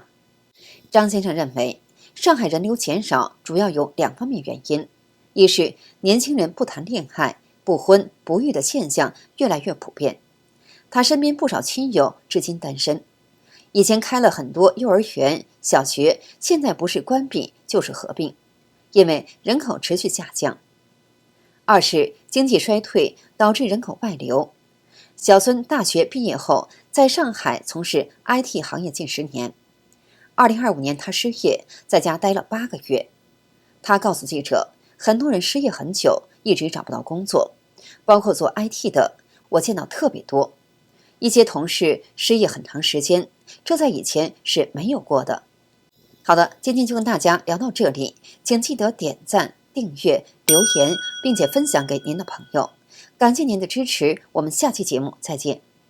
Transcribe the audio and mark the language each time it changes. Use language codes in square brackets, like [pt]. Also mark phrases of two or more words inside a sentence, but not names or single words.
[zh] 張先生認為，上海人流減少主要有2方面原因，一是年輕人不談戀愛、不婚不育的現象越來越普遍，他身邊不少親友至今單身； 以前開了很多幼兒園、小學，現在不是關閉就是合併，因為人口持續下降。二是經濟衰退導致人口外流。小孫大學畢業後，在上海從事 IT 行業近10年。2025年他失業，在家待了8個月。他告訴記者，很多人失業很久，一直找不到工作，包括做 IT 的，我見到特別多。一些同事失業很長時間，這在以前是沒有過的。好的，今天就跟大家聊到這裡，請記得點讚、訂閱、留言，並且分享給您的朋友。感謝您的支持，我們下期節目再見。